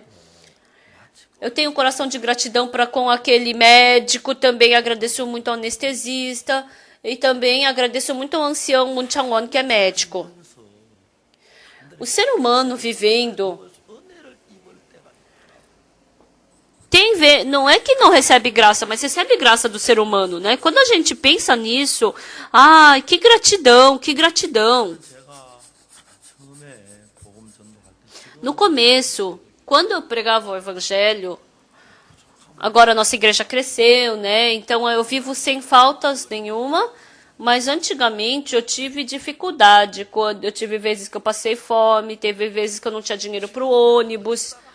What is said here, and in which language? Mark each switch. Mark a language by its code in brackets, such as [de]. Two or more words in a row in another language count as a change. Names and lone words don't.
[pt] Eu tenho um coração de gratidão para com aquele médico, também agradeço muito ao anestesista e também agradeço muito ao ancião Moon Chang-won, que é médico. O ser humano vivendo não é que não recebe graça, mas recebe graça do ser humano, né? Quando a gente pensa nisso, ai, que gratidão, que gratidão. [ko] 제가 처음에 복음 전도할 때 지금 [pt] No começo, quando eu pregava o evangelho, agora a nossa igreja cresceu, né? Então eu vivo sem faltas nenhuma, mas antigamente eu tive dificuldade. Quando eu tive vezes que eu passei fome, teve vezes que eu não tinha dinheiro para o ônibus.